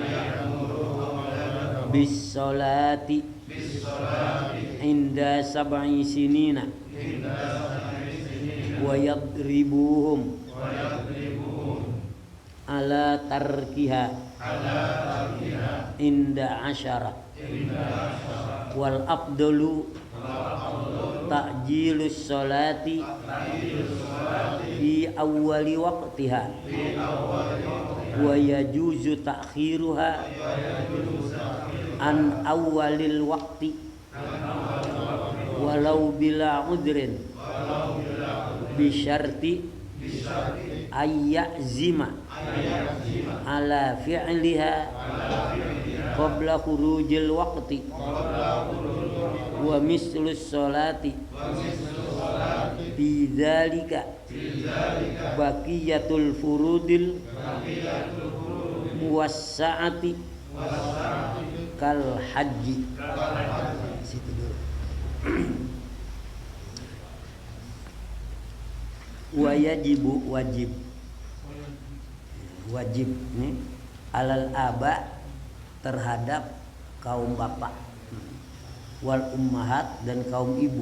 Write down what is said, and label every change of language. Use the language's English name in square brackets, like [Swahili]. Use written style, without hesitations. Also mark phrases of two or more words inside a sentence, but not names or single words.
[Arabic] بالصلاة عند سبع سنين ويضربهم على تركها عند عشر والأفضل تعجيل الصلاة في أول وقتها ويجوز تأخيرها عن أول الوقت ولو بلا عذر بشرط أن يعزم على فعلها قبل خروج الوقت ومثل الصلاة في ذلك بقية الفروض الموسعة كالحج. [Indonesian] Situ dulu. [Arabic] ويجب [Indonesian] wajib nih [Arabic] على الآباء [Indonesian] terhadap kaum bapak [Arabic] والأمهات [Indonesian] dan kaum ibu.